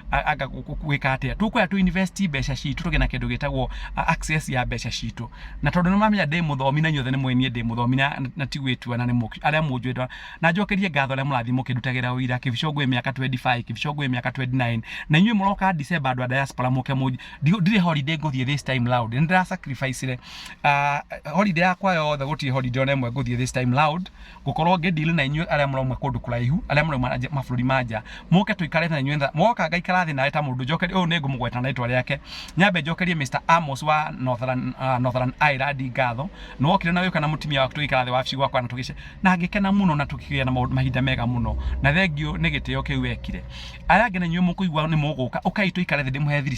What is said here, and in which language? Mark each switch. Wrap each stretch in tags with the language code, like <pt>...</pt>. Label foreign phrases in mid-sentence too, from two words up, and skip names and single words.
<ki>gwĩka atĩa tũkwenda tu invest mbeca citũ tũgĩe na kĩndũ gĩtagwo access ya mbeca citũ na tondũ nĩ mamenya ndĩ mũthomi na inyuothe nĩ mwenie ndĩ mũthomi na tigwĩtua na nĩ arĩa mũnjwĩtwo na njokerie ngatho arĩa mũrathi mũkĩndutagĩra ũira kĩbicongwe mĩaka 25 kĩbicongwe mĩaka 29 na inyuĩ mũroka December andũ a diaspora mũke ndirĩ holiday ngũthiĩ</ki> <en>this time loud</en> <ki>nĩ ndĩra sacrifice holiday yakwa yothe gũtirĩ holiday ona ĩmwe ngũthiĩ</ki> <en>this time loud</en> <ki>gũkorwo ngĩdeal na inyuĩ arĩa mũrauma kũndũ kũraihu arĩa mũrauma mabũrũri manja mũke tũikare na inyuĩ moka ngaikara thĩ nawe ta mũndũ njokerie ũyũ nĩ ngũmũgweta na rĩtwa rĩake nyambe njokerie Mr Amos wa Northern Ireland ngatho no wokire na wĩka na mũtumia waku tũikara thĩ wabici gwakwa na tũgĩce na ngĩkena mũno na tũkĩgĩa na mahinda mega mũno na thengio nĩ gĩtĩo kĩu wekire aya ngene inyuĩ mũkũigua nĩ mũgũka ũkai tũikare thĩ ndĩmũhe thiri</ki>